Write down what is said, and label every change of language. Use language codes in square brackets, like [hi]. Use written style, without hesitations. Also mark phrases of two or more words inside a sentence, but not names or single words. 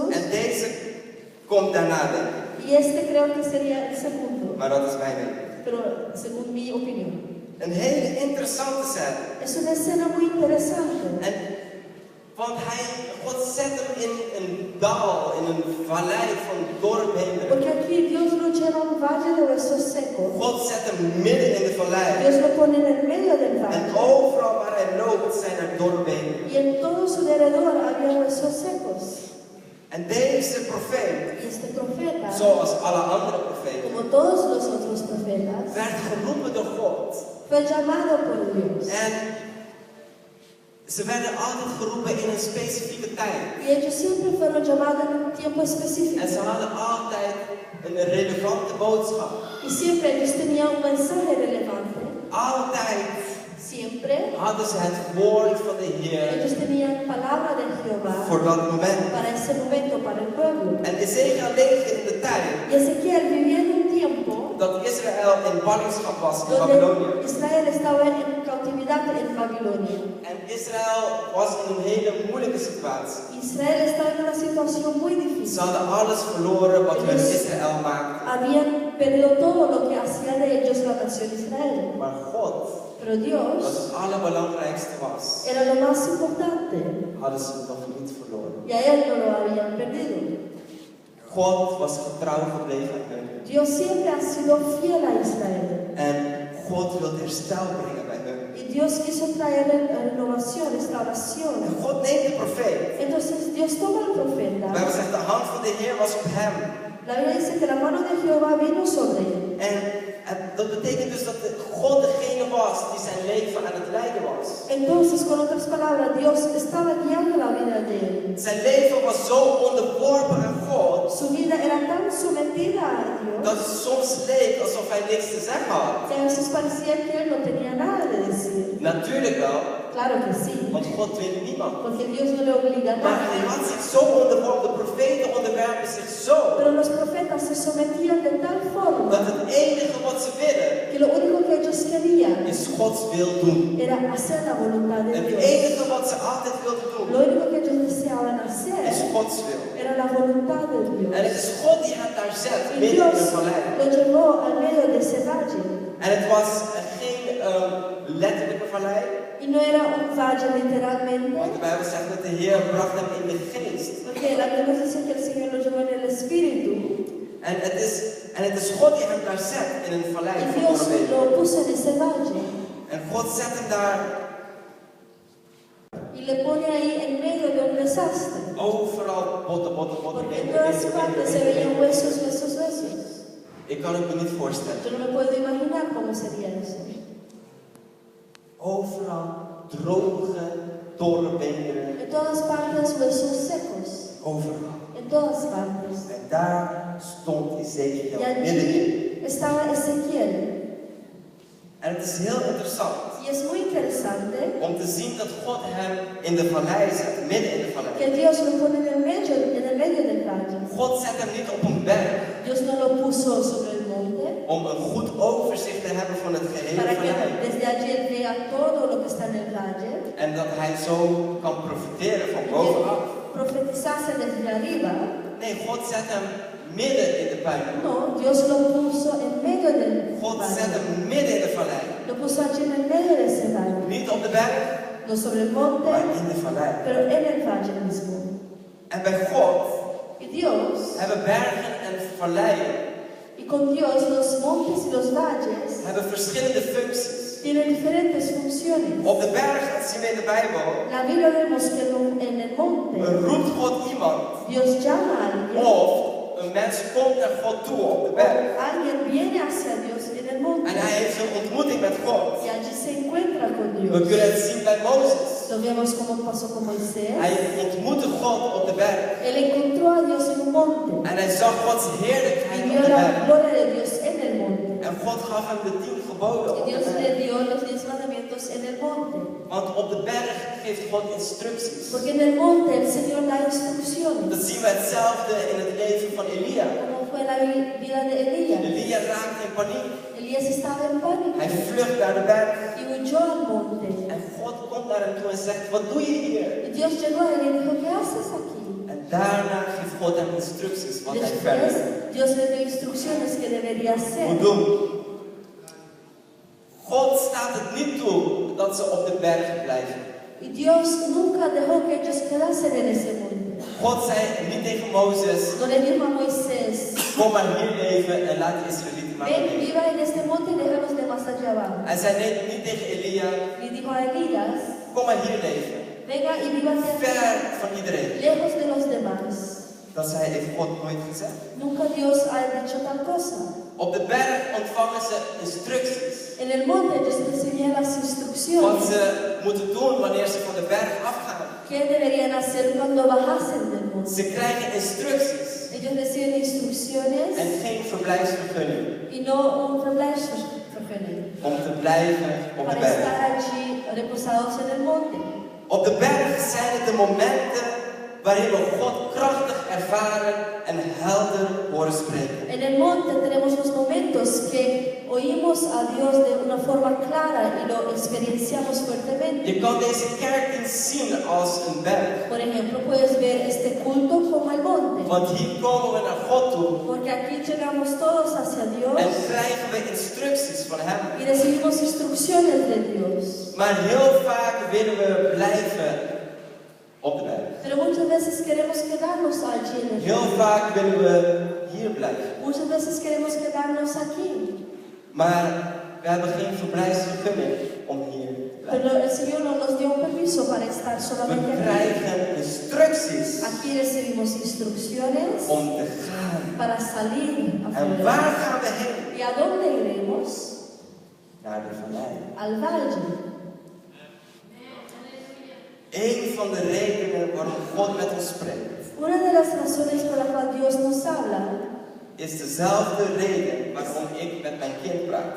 [nl] En deze komt daarna, denk ik. [es] Y este creo que sería el segundo, [nl] Maar dat is mijn mening. [es] pero según mi opinión. [nl] Een hele interessante scène. [es] Es una escena muy interesante. [nl] En, want God zet hem in een dal, in een vallei van dorp heen. [es] Porque aquí Dios lo lleva a un valle de huesos secos. [nl] God zet hem midden in de vallei. [es] Dios lo pone en el medio del [nl] En [es] valle. [nl] overal waar hij loopt zijn er dorpen. [es] Y en todo su alrededor había huesos secos. [nl] En deze profeet, [es] Y este profeta, [nl] zoals alle andere profeten, [es] como todos los otros profetas, [nl] werd geroepen door God. [es] fue llamado por Dios. [nl] En ze werden altijd geroepen in een specifieke tijd. [es] Y ellos siempre fueron llamados en un tiempo específico. [nl] En ze hadden altijd een relevante boodschap. [es] Y siempre ellos tenían un mensaje relevante. [nl] Altijd [es] Siempre [nl] hadden ze het woord van de Heer [es] ellos tenían palabra de Jehová [nl] voor dat moment. [es] para ese momento, para el pueblo. [nl] En Ezekiel leefde in de tijd [es] Y Ezequiel vivía en un tiempo [nl] dat Israël in ballingschap was in Babylonië. [es] donde Israel estaba en cautividad en Babilonia. [nl] En Israël was in een hele moeilijke situatie. [es] Israel estaba en una situación muy [nl] Ze [es] difícil. [nl] hadden alles verloren wat hun Israël maakte. [es] Habían perdido todo lo que hacía de ellos la nación Israel. [nl] Maar God, [es] Pero [nl] wat [es] Dios [nl] het allerbelangrijkste was, [es] era lo más importante. [nl] hadden ze nog niet verloren. [es] Y a él no lo habían perdido. [nl] God was getrouw gebleven aan hen. [es] Dios siempre ha sido fiel a Israel. [nl] En God wilde herstel brengen bij hen. [es] Y Dios quiso traer renovación, restauración. [nl] En God neemt de profeet. [es] Entonces Dios toma al [nl] De [es] profeta. [nl] Bijbel zegt, de hand van de Heer was op hem. [es] La Biblia dice que la mano de Jehová vino sobre él. [nl] En dat betekent dus dat God degene was die zijn leven aan het leiden was. [es] Entonces, con otras palabras, Dios estaba guiando la vida de él. [nl] Zijn leven was zo onderworpen aan God, [es] Su vida era tan sometida a Dios [nl] dat het soms leek alsof hij niks te zeggen had. [es] que a veces parecía que él no tenía nada de decir. [nl] Natuurlijk wel, [es] Claro que sí, [nl] want God dwingt niemand. [es] porque Dios no le obliga a [nl] Maar hij [es] nada. [nl] had zich zo onderworpen, de profeten onderwerpen zich zo, [es] Pero los profetas se sometían de tal forma [nl] dat het enige wat ze willen [es] que lo único que ellos querían [nl] is Gods wil doen. [es] era hacer la voluntad de [nl] Het [es] Dios. [nl] enige wat ze altijd wilden [es] Lo [nl] doen [es] único que ellos deseaban hacer [nl] is Gods wil. [es] era la voluntad de [nl] En het [es] Dios. [nl] is God die hen daar zet, [es] Y [nl] midden in [es] Dios [nl] een vallei. [es] lo llevó al medio de ese valle. [nl] En het was geen letterlijke vallei, [es] Y no era un valle literalmente, [nl] want de Bijbel zegt dat de Heer bracht hem in de geest. [es] porque la Biblia dice que el Señor lo llevó en el Espíritu. [nl] En het is God die hem daar zet in een vallei [es] Y [nl] van [es] Dios [nl] Noorwegen. [es] lo puso en ese valle. [nl] En God zet hem daar [es] Y le pone ahí en medio de un desastre. [nl] overal botten. [es] Porque en todas partes se veían huesos, huesos, huesos. [nl] Ik kan het me niet voorstellen. [es] Yo no me puedo imaginar cómo sería eso. [nl] Overal droge, dorre benen. [es] En todas partes huesos secos. [nl] Overal. [es] En todas partes. [nl] En daar stond Ezekiel [es] Y [nl] middenin. [es] allí estaba Ezequiel. [nl] En het is heel interessant [es] Y es muy interesante [nl] om te zien dat God hem in de vallei zet, midden in de vallei. [es] que Dios lo pone en el medio del valle. [nl] God zet hem niet op een berg [es] Dios no lo puso sobre el monte [nl] om een goed overzicht te hebben van het gehele [es] para que [nl] vallei. [es] desde allí él vea todo lo que está en el valle. [nl] En dat hij zo kan profiteren van [es] Y [nl] bovenaf. [es] que profetizase desde arriba. [nl] Nee, God zet hem midden in de puin. [es] No, Dios lo puso en medio del [nl] God zet [es] valle. [nl] hem midden in de vallei. [es] Lo puso allí en el medio de ese valle. [nl] Niet op de berg, [es] No sobre el monte, [nl] maar in de vallei. [es] pero en el valle mismo. [nl] En bij God [es] Y Dios, [nl] hebben bergen en valleien [es] y con Dios los montes y los valles [nl] hebben verschillende functies. [es] tienen diferentes funciones. [nl] Op de berg, dat zien we in de Bijbel, [es] La Biblia vemos que en el monte [nl] roept God iemand. [es] Dios llama a alguien. [nl] Of een mens komt naar God toe op de berg. [es] Alguien viene hacia Dios en el monte [nl] En hij heeft een ontmoeting met God. [es] y allí se encuentra con [nl] We [es] Dios. [nl] kunnen het zien bij Mozes. [es] Lo vemos como pasó con Moisés. [nl] Hij ontmoette God op de berg. [es] Él encontró a Dios en un monte [nl] En hij zag Gods [es] y [nl] heerlijkheid [es] vio [nl] op de [es] la [nl] berg. [es] gloria de Dios en el monte. [nl] En God gaf hem de 10 geboden [es] Y [nl] op de [es] Dios le [nl] berg. [es] dio los 10 mandamientos en el monte. [nl] Want op de berg geeft God instructies. [es] Porque en el monte el Señor da instrucciones. [nl] Dat zien we hetzelfde in het leven van Elia. [es] Como fue la vida de Elías. [nl] Elia raakte in paniek. [es] Elías estaba en pánico [nl] Hij vlucht naar de berg. [es] y huyó al monte. [nl] En God komt naar hem toe en zegt, wat doe je hier? [es] Y Dios llegó a él y dijo, ¿qué haces aquí? [nl] En daarna geeft God hem instructies wat hij verder [es] Después, Dios le dio instrucciones que debería hacer. [nl] moet doen. God staat het niet toe dat ze op de berg blijven. [es] Y Dios nunca dejó que ellos quedasen en ese monte. [nl] God zei niet tegen Mozes, [es] No le dijo a Moisés, [nl] kom maar hier leven en laat de Israëlieten maar [es] ven, [nl] leven. [es] viva en este monte y déjalos de más allá abajo. [nl] Hij zei niet tegen Elia, [es] Y dijo a Elías, [nl] kom maar hier leven. [es] venga y vívate [nl] Ver van iedereen. [es] lejos de los demás. [nl] Dat heeft God nooit gezegd. [es] Nunca Dios ha dicho tal cosa. [nl] Op de berg ontvangen ze instructies. [es] En el monte ellos recibían las [nl] Wat [es] instrucciones. [nl] ze moeten doen wanneer ze van de berg afgaan. [es] ¿Qué deberían hacer cuando bajasen del monte? [nl] Ze krijgen instructies [es] Ellos reciben instrucciones [nl] en geen verblijfsvergunning [es] y no un verblijfsvergunning [nl] om te blijven op de [es] para [nl] berg. [es] estar allí reposados en el monte. [nl] Op de berg zijn het de momenten waarin we God krachtig ervaren en helder horen spreken. [es] En el monte tenemos los momentos que oímos a Dios de una forma clara y lo experienciamos fuertemente. [nl] Je kan deze kerkdienst zien als een berg. [es] Por ejemplo, puedes ver este culto como el monte. [nl] Want hier komen we naar God toe [es] Porque aquí llegamos todos hacia Dios [nl] en krijgen we instructies van Hem. [es] y recibimos instrucciones de Dios. [nl] Maar heel vaak willen we blijven op de berg. [es] Pero muchas veces queremos quedarnos allí en el [nl] Heel [es] monte. [nl] vaak willen we hier blijven. [es] Muchas veces queremos quedarnos aquí. [nl] Maar we hebben geen verblijfsvergunning om hier te blijven. [es] Pero el Señor no nos dio un permiso para estar [nl] We [es] solamente aquí. [nl] krijgen instructies [es] Aquí recibimos instrucciones [nl] om te gaan. [es] para salir [nl] En [es] afuera. [nl] waar gaan we heen? [es] ¿Y a dónde iremos? [nl] Naar de vallei. [es] Al valle. [nl] Een van de redenen waarom God met ons spreekt, [es] Una de las razones por la cual Dios nos habla [nl] is dezelfde reden waarom ik met mijn kind praat.